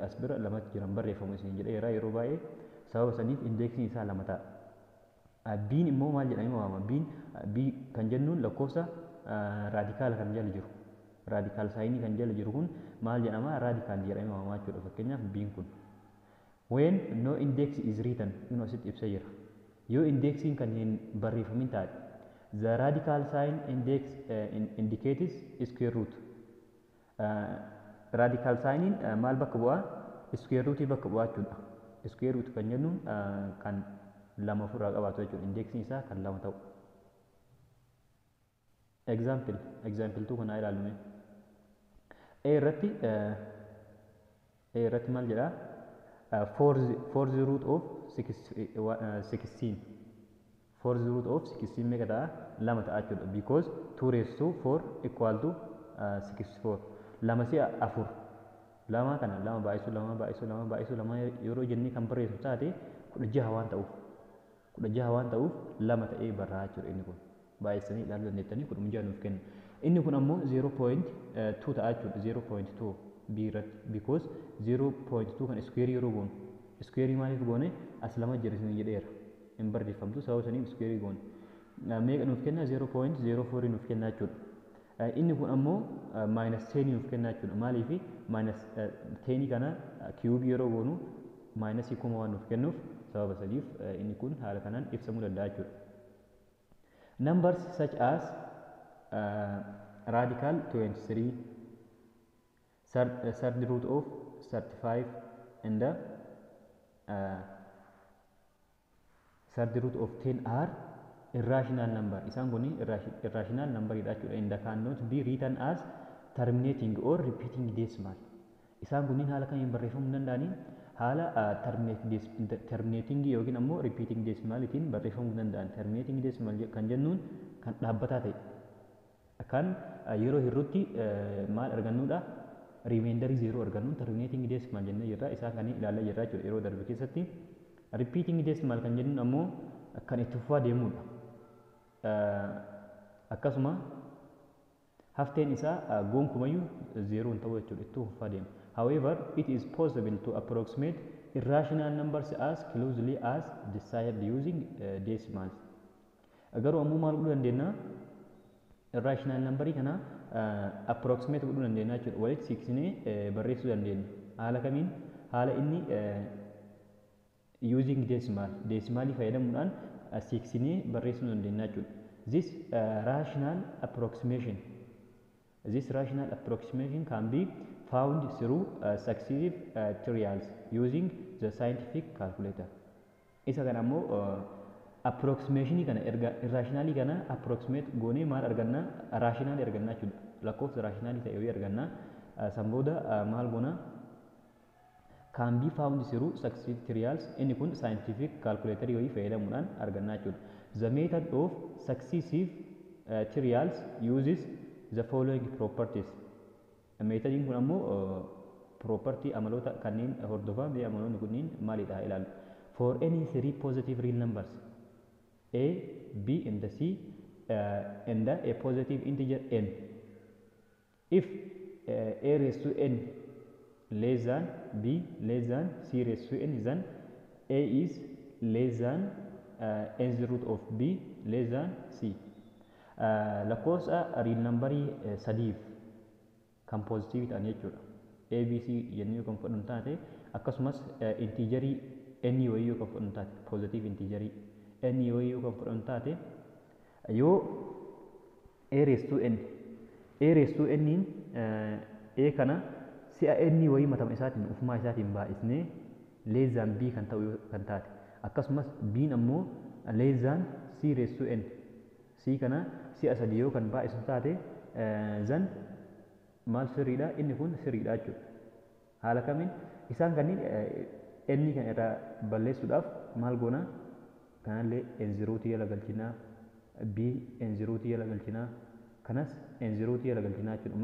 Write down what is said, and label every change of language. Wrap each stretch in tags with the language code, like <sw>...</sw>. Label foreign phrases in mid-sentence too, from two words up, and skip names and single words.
<om>As bira lamatu jiran barreeffamu isin jedhee yeroo baay'ee sababa saniif indexin isaa lama ta'a. Biin immoo maal jedhamee waamama? Bii kan jennuun lakkoofsa raadikaala kan jala jiru. Raadikaal saayinii kan jala jiru kun maal jedhama? Raadikaal jedhamee waamama jechuudha. Fakkeenyaaf biin kun.</om> <en>When no index is written,</en> <om>kun asitti ibsa jira. Yoo indexiin kan hin barreeffamin taate,</om> <en>the radical sign index indicates square root. Radical signiin</en> <om>maal bakka bu'aa?</om> <en>Square root</en> <om>bakka bu'aa jechuudha.</om> <en>Square root</en> <om>kan jennuun kan lama ofirraa qabaatu jechuudha. Indexiin isaa kan lama ta'u. Example 2 kana ilaalume. A irratti maal jedhaa?</om> <en>For the root of 16. For the root of</en> <om>16 meeqa ta'a? Lama ta'a jechuudha.</om> <en>Because 2 raised to 4 equal to 64.</en> <om>Lama si'a 4. Lama kana lama baay'isuu lama yeroo jennee kan barreessu taate 16 waan ta'uuf. 16 waan ta'uuf lama ta'ee barraa jechuudha inni kun. Baay'isanii ilaaluu dandeettanii 16 nuuf kenna. Inni kun ammoo 0.2 ta'a jechuudha. 0.2 b irratti because 0.2 kan square yeroo goonu square maaliif goone as lama jirisiin jedheera hin barreeffamtu sababa saniif square goone meeqa nuuf kenna 0.04 nuuf kenna jechuudha. Inni kun ammoo minus 10 nuuf kenna jechuudha. Maaliif minus 10 kana cube yeroo goonu minus 1 waan nuuf kennuuf sababa saniif inni kun haala kanaan ibsamuu danda'a jechuudha.</om> <en>Numbers such as radical 23, third root of 35 and third root of 10 are irrational number.</en> <om>Isaan kun</om> <en>irrational number</en> <om>jechuudha.</om> <en>And cannot be written as terminating or repeating decimal.</en> <om>Isaan kunniin haala kamiin barreeffamuu danda'anii haala terminating yookiin ammoo</om> <en>repeating decimal-itiin</en> <om>barreeffamuu danda'an.</om> <en>Terminating decimal</en> <om>kan jennuun kan dhaabbataa ta'e kan yeroo hirrutti maal argannuudha? Remainder 0 argannu.</om> <en>Terminating decimal</en> <om>jennee jirra. Isaan kan ilaalaa jirra jechuudha yeroo darbe keessatti.</om> <en>Repeating decimal</en> <om>kan jennuun ammoo kan itti fufaa deemudha. Akkasuma hafteen isaa gonkumayyuu 0 hin ta'u jechuudha. Itti fufaa deema.</om> <en>However, it is possible to approximate irrational numbers as closely as desired using decimals.</en> <om>Garuu ammoo maal godhuu dandeenya?</om> <en>Irrational numberii</en> <om>kana approximate godhuu dandeenya jechuudha. Walitti siqsinee barreessuu dandeenya. Haala kamiin? Haala inni</om> <en>using decimalii</en> <om>fayyadamuudhaan siqsinee barreessuu dandeenya jechuudha.</om> <en>This rational approximation This rational approximation can be found through successive trials using the scientific calculator.</en> <om>Isa kana ammoo approximation kana erga irrationally kana approximate goonee maal arganna rationally arganna jechuudha. Lakkoofsa rationally ta'e yoo arganna san booda maal goona</om> <en>can be found through successive trials.</en> <om>Inni kun</om> <en>scientific calculator</en> <om>yoo fayyadamuudhaan arganna jechuudha.</om> <en>The method of successive trials uses the following properties.</en> <om>Metodiin kun ammoo property amaloota kanneen hordofaa mee amaloonni kunniin maalidha ilaalu.</om> <en>For any three positive real numbers a, b and c and a positive integer n, if a raised to n less than b less than c raised to n, then a is less than nth root of b less than c.</en> <om>Lakkoofsa</om> <en>real numberii</en> <om>sadiif kan positive ta'an jechuudha. A, B, C jennee kan fudhannu taate akkasumas integerii n wayii kan fudhannu taate</om> <en>positive integerii</en> <om>n wayii kan fudhannu taate yoo</om> <en>a raised to n</en> <om>a kana si'a n wayii matama isaatiin ufumaa isaatiin baay'isnee</om> <en>less than b</en> <om>kan ta'u kan taate akkasumas b ammoo</om> <en>less than c raised to n</en> <om>c kana si'a sadii yoo kan baay'isu taate zan maal sirriidha inni kun sirriidha jechuudha. Haala kamiin isaan kanneen inni kan irraa balleessuudhaaf maal goona kanallee n0 jala galchinaa b n0 jala galchinaa kanas n0 jala galchinaa jechuudha.</om>